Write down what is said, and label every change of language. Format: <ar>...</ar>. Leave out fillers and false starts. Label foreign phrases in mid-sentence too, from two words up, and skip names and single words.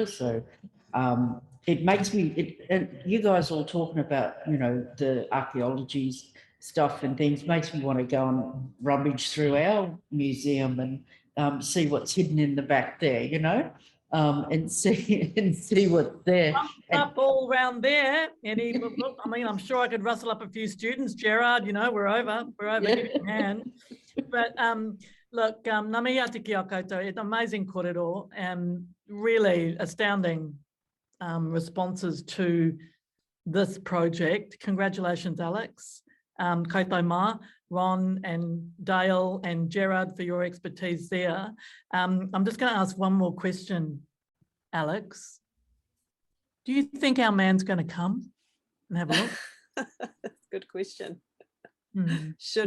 <en>So it makes me, and you guys all talking about, the archaeology stuff and things, makes me want to go and rummage through our museum and see what's hidden in the back there, and see what's there. Up all round there. I'm sure I could rustle up a few students, Gerard, we're over getting hand. But look,</en> <mi>ngā mihi atu ki a koutou,</mi> <en>it's amazing kōrero and really astounding responses to this project. Congratulations, Alex.</en> <mi>Koutou mā,</mi> <en>Ron and Dale and Gerard, for your expertise there. I'm just going to ask one more question, Alex. Do you think our man's going to come and have a look? That's a good question. Should</en>